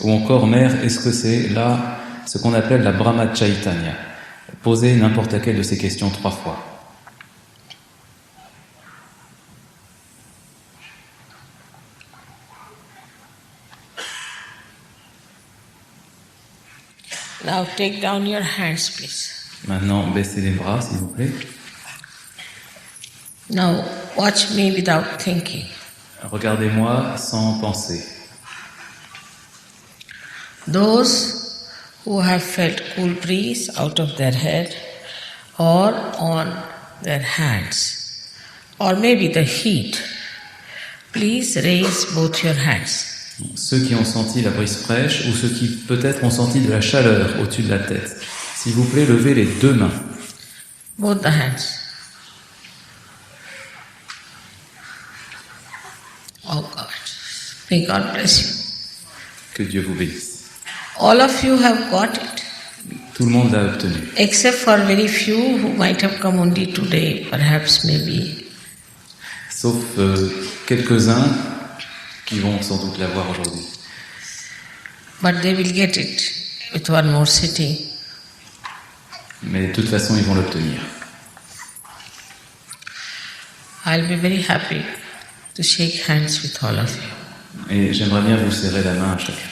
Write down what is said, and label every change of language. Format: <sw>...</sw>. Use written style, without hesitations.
<fr>Ou encore, Mère, est-ce que c'est là ce qu'on appelle la Brahma Chaitanya? Posez n'importe laquelle de ces questions 3 fois.</fr> <en>Now take down your hands, please.</en> <fr>Maintenant, baissez les bras, s'il vous plaît.</fr> <en>Now watch me without thinking.</en> <fr>Regardez-moi sans penser.</fr> <en>Those who have felt cool breeze out of their head or on their hands, or maybe the heat, please raise both your hands.</en> <fr>Ceux qui ont senti la brise fraîche ou ceux qui peut-être ont senti de la chaleur au-dessus de la tête, s'il vous plaît, levez les deux mains.</fr> <en>Both the hands. Oh God. May God bless you.</en> <fr>Que Dieu vous bénisse.</fr> <en>All of you have got it,</en> <fr>Tout le monde l'a obtenu.</fr> <en>except for very few who might have come only today, perhaps, maybe.</en> <fr>Sauf quelques-uns qui vont sans doute l'avoir aujourd'hui.</fr> <en>But they will get it with one more sitting.</en> <fr>Mais de toute façon, ils vont l'obtenir.</fr> <en>I'll be very happy to shake hands with all of you.</en> <fr>Et j'aimerais bien vous serrer la main à chacun.</fr>